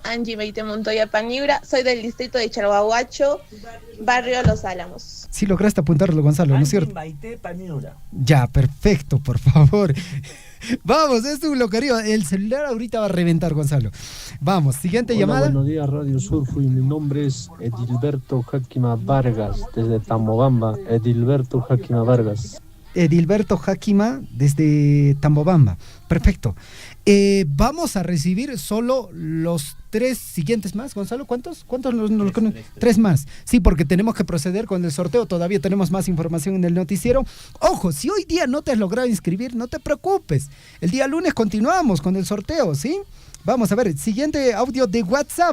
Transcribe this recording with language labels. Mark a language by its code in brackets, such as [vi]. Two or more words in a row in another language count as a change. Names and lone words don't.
[es] Soy del distrito de Chalhuahuacho, barrio Los Álamos. Sí lograste apuntarlo, Gonzalo, ¿no es cierto? Maite Paniura. Ya, perfecto, por favor. Vamos, es un loquerío. El celular ahorita va a reventar, Gonzalo. Vamos, siguiente llamada. Buenos días, Radio Surfui. Mi nombre es Edilberto Jaquima Vargas, desde Tambobamba. Edilberto Jaquima, desde Tambobamba. Perfecto. Vamos a recibir solo los 3 siguientes más, Gonzalo. ¿Cuántos? Tres más. Sí, porque tenemos que proceder con el sorteo. Todavía tenemos más información en el noticiero. Ojo, si hoy día no te has logrado inscribir, no te preocupes. El día lunes continuamos con el sorteo, ¿sí? Vamos a ver, siguiente audio de WhatsApp.